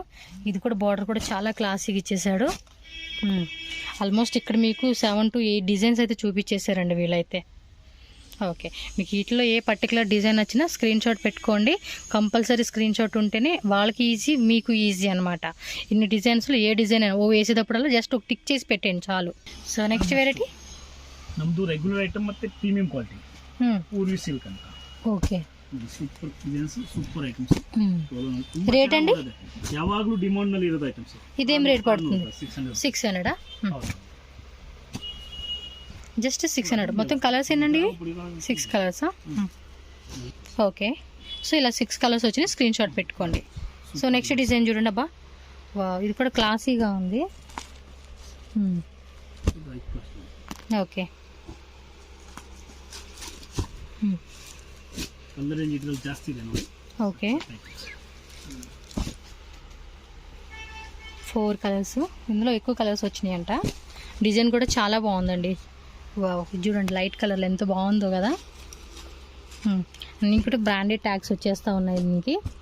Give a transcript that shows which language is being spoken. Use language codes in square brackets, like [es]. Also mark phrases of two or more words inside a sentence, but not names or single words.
[te] ఇది కూడా బార్డర్ కూడా చాలా క్లాసీగా ఇచ్చేసాడు. ఆల్మోస్ట్ ఇక్కడ మీకు 7 to 8 డిజైన్స్ అయితే చూపించేశారండి వీళ్ళైతే. ఓకే, మీకు వీటిలో ఏ పర్టికులర్ డిజైన్ వచ్చినా స్క్రీన్ షాట్ పెట్టుకోండి. కంపల్సరీ స్క్రీన్ షాట్ ఉంటేనే వాళ్ళకి ఈజీ, మీకు ఈజీ అనమాట. ఇన్ని డిజైన్స్లో ఏ డిజైన్ అయినా వేసేటప్పుడల్లా జస్ట్ ఒక టిక్ చేసి పెట్టండి చాలు. సో నెక్స్ట్ వెరైటీ [kn] ನಮ್ದು ರೆಗ್ಯುಲರ್ ಐಟಮ್ ಮತ್ತೆ ಪ್ರೀಮಿಯಂ ಕ್ವಾಲಿಟಿ ಪೂರ್ವಿ ಸಿಲ್ಕ್ ಅಂತ. [te] ఓకే, [kn] ಸೂಪರ್ ಡಿಸೈನ್ಸ್, ಸೂಪರ್ ಐಟಮ್ಸ್. [te] రేట్ అండి [kn] ಯಾವಾಗಲೂ ಡಿಮಾಂಡ್ ನಲ್ಲಿ ಇರೋದು ಐಟಮ್ಸ್. [te] ఇదేం రేట్ పడుతుంది? 600. జస్ట్ 600. మొత్తం కలర్స్ ఏంటండి? 6 కలర్సా? ఓకే, సో ఇలా 6 కలర్స్ వచ్చినాయి. స్క్రీన్ షాట్ పెట్టుకోండి. సో నెక్స్ట్ డిజైన్ చూడండి. అబ్బా వా, ఇది కూడా క్లాసీగా ఉంది. ఓకే, [kn] ಕಲರ್ ರೇಂಜ್ ಇದ್ರಲ್ಲಿ ಜಾಸ್ತಿ ಇದೆ ನೋಡಿ. [te] ఓకే, 4 కలర్స్. ఇందులో ఎక్కువ కలర్స్ వచ్చినాయి అంట. డిజైన్ కూడా చాలా బాగుందండి. వావ్, చూడండి లైట్ కలర్లో ఎంత బాగుందో కదా. అన్నీ కూడా బ్రాండెడ్ ట్యాగ్స్ వచ్చేస్తూ ఉన్నాయి దీనికి.